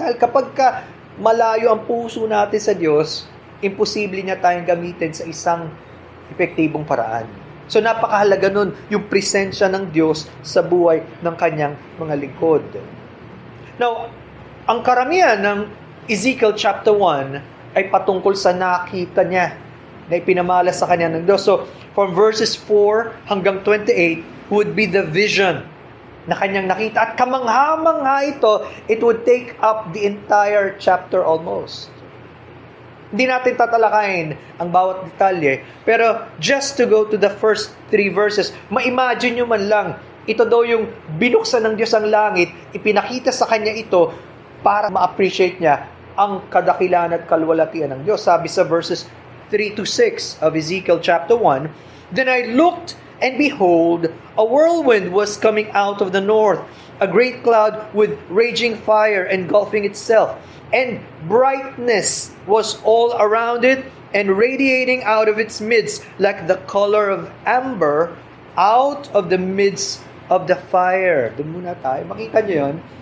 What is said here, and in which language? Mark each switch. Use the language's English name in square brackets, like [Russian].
[Filipino] Dahil kapag malayo ang puso natin sa Diyos, imposible niya tayong gamitin sa isang epektibong paraan. So napakahalaga nun yung presensya ng Diyos sa buhay ng kanyang mga lingkod. Now, ang karamihan ng Ezekiel chapter 1 ay patungkol sa nakita niya na ipinamala sa kanya ng Diyos. [English] So, from verses 4 hanggang 28 would be the vision [Filipino] na kanyang nakita. At kamangha-mangha ito, [English] it would take up the entire chapter almost. [Filipino] Hindi natin tatalakayin ang bawat detalye. Pero [English] just to go to the first 3 verses, [Filipino] ma-imagine nyo man lang, ito daw yung binuksan ng Diyos ang langit, ipinakita sa kanya ito para ma-appreciate niya ang kadakilan at kalwalatian ng Diyos. Sabi sa [English] verses 3 to 6 of Ezekiel chapter 1, then I looked, and behold, a whirlwind was coming out of the north, a great cloud with raging fire engulfing itself, and brightness was all around it, and radiating out of its midst like the color of amber out of the midst of the fire. [Filipino] Doon muna tayo. Makita nyo yun?